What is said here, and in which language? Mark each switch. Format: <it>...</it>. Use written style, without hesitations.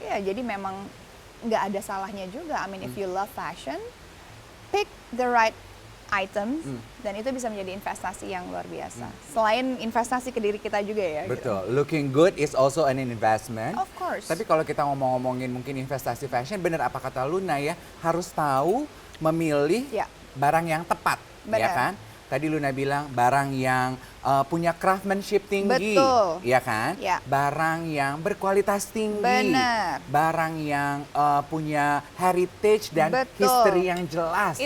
<id>Iya, jadi memang nggak ada salahnya juga.</id> <en>I mean, if you love fashion, pick the right items</en> <id>dan itu bisa menjadi investasi yang luar biasa. Selain investasi ke diri kita juga ya. Betul.</id> <en>Looking good is also an investment. Of course.</en> <id>Tapi kalau kita ngomongin mungkin investasi fashion, benar apa kata Luna ya, harus tahu memilih barang yang tepat, ya kan? Tadi Luna bilang barang yang punya craftsmanship tinggi, ya kan? Ya. Barang yang berkualitas tinggi, barang yang punya heritage dan history yang jelas.</id>